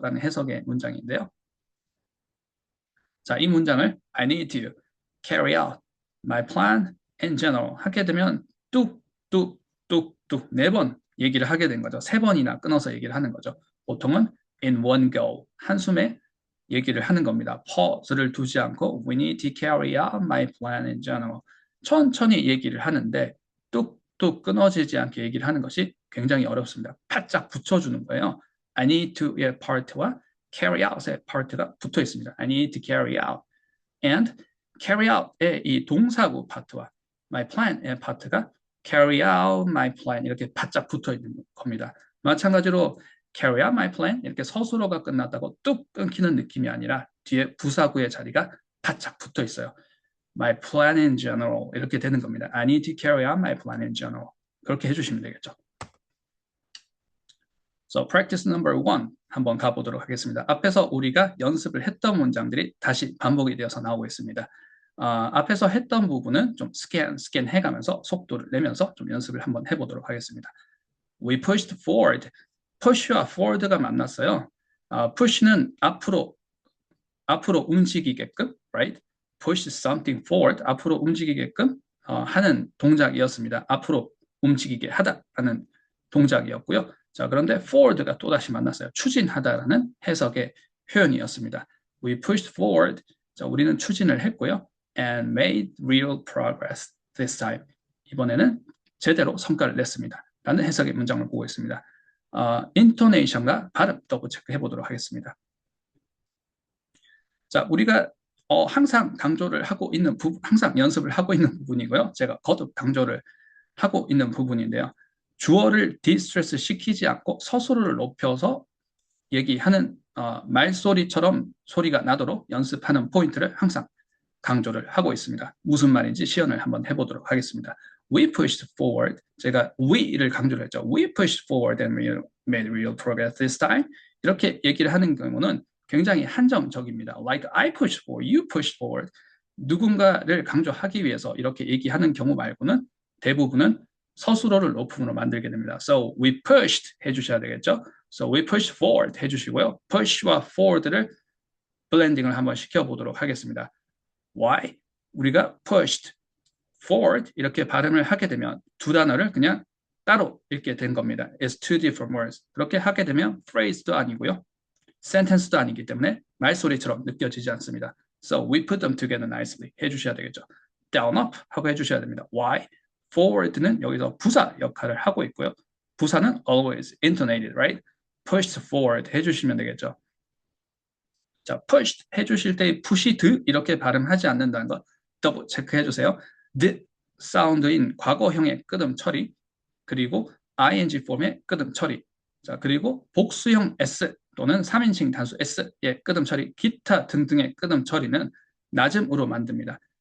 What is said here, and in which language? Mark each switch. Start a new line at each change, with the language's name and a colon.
Korean: 라는 해석의 문장인데요. 자, 이 문장을
English: I need to carry out my plan in general
Korean: 하게 되면 뚝뚝뚝뚝 4번 얘기를 하게 된 거죠. 3번이나 끊어서 얘기를 하는 거죠. 보통은
English: in one go
Korean: 한숨에 얘기를 하는 겁니다.
English: pause를
Korean: 두지 않고
English: we need to carry out my plan in general.
Korean: 천천히 얘기를 하는데 뚝뚝 끊어지지 않게 얘기를 하는 것이 굉장히 어렵습니다. 바짝 붙여주는 거예요.
English: I need to의 part와 carry out의 part가 붙어 있습니다. I need to carry out.
Korean: And carry out의 이 동사구 파트와 my plan의 파트가 carry out my plan 이렇게 바짝 붙어 있는 겁니다. 마찬가지로 carry out my plan 이렇게 서술어가 끝났다고 뚝 끊기는 느낌이 아니라 뒤에 부사구의 자리가 바짝 붙어 있어요.
English: My plan in general 이렇게 되는 겁니다. I need to carry out my plan in general.
Korean: 그렇게 해주시면 되겠죠.
English: So practice number 1
Korean: 한번 가보도록 하겠습니다. 앞에서 우리가 연습을 했던 문장들이 다시 반복이 되어서 나오고 있습니다. 앞에서 했던 부분은 좀 스캔 해가면서 속도를 내면서 좀 연습을 한번 해보도록 하겠습니다.
English: We pushed forward. push와 forward가
Korean: 만났어요. push는 앞으로 움직이게끔, right? push something forward, 앞으로 움직이게끔 하는 동작이었습니다. 앞으로 움직이게 하다라는 동작이었고요. 자, 그런데 forward가 또다시 만났어요. 추진하다라는 해석의 표현이었습니다.
English: We pushed forward.
Korean: 자, 우리는 추진을 했고요.
English: And made real progress this time.
Korean: 이번에는 제대로 성과를 냈습니다. 라는 해석의 문장을 보고 있습니다. 인토네이션과 발음 더블 체크해 보도록 하겠습니다. 자, 우리가 항상 강조를 하고 있는 항상 연습을 하고 있는 부분이고요. 제가 거듭 강조를 하고 있는 부분인데요. 주어를 디스트레스 시키지 않고 서술어를 높여서 얘기하는 말소리처럼 소리가 나도록 연습하는 포인트를 항상 강조를 하고 있습니다. 무슨 말인지 시연을 한번 해보도록 하겠습니다.
English: We pushed forward.
Korean: 제가 we를 강조를 했죠.
English: We pushed forward and we made real progress this time.
Korean: 이렇게 얘기를 하는 경우는 굉장히 한정적입니다.
English: Like I pushed forward, you pushed forward.
Korean: 누군가를 강조하기 위해서 이렇게 얘기하는 경우 말고는 대부분은 서술어를 높음으로 만들게 됩니다.
English: So we pushed 해주셔야 되겠죠. So we pushed forward 해주시고요.
Korean: push와 forward를 블렌딩을 한번 시켜보도록 하겠습니다. Why? 우리가 pushed forward 이렇게 발음을 하게 되면 두 단어를 그냥 따로 읽게 된 겁니다.
English: It's two different words.
Korean: 그렇게 하게 되면 phrase도 아니고요. sentence도 아니기 때문에 말소리처럼 느껴지지 않습니다.
English: So we put them together nicely 해주셔야 되겠죠.
Korean: down up 하고 해주셔야 됩니다.
English: Why?
Korean: forward는 여기서 부사 역할을 하고 있고요. 부사는
English: always intonated, right?
Korean: pushed forward 해주시면 되겠죠. 자, pushed 해주실 때 pushed 이렇게 발음하지 않는다는 거 더블 체크해 주세요. the 사운드인 과거형의 끄듬 처리, 그리고 ing 폼의 끄듬 처리, 자, 그리고 복수형 s 또는 3인칭 단수 s의 끄듬 처리, 기타 등등의 끄듬 처리는 낮음으로 만듭니다.